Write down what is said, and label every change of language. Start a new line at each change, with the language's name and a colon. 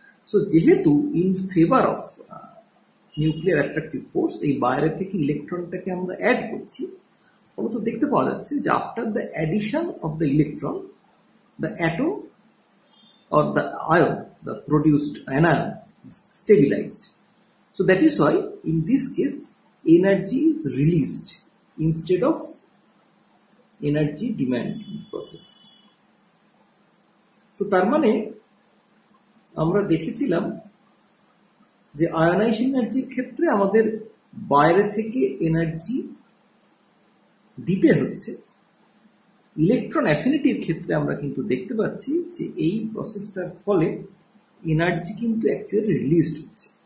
Bangla: So যেহেতু in favour of nuclear attractive force এই বাইরে থেকে ইলেকট্রনটাকে আমরা অ্যাড করছি, ফলত দেখতে পাওয়া যাচ্ছে যে
English: After the addition of the electron the atom or the ion, the produced anion is stabilized. So that is why in this case energy is released instead of energy demand process.
Bangla: So তার মানে আমরা দেখেছিলাম যে ionisation এনার্জির ক্ষেত্রে আমাদের বাইরে থেকে এনার্জি দিতে হচ্ছে। ইলেকট্রন অ্যাফিনিটির ক্ষেত্রে আমরা কিন্তু দেখতে পাচ্ছি যে এই প্রসেসটার ফলে এনার্জি কিন্তু অ্যাকচুয়ালি রিলিজড হচ্ছে।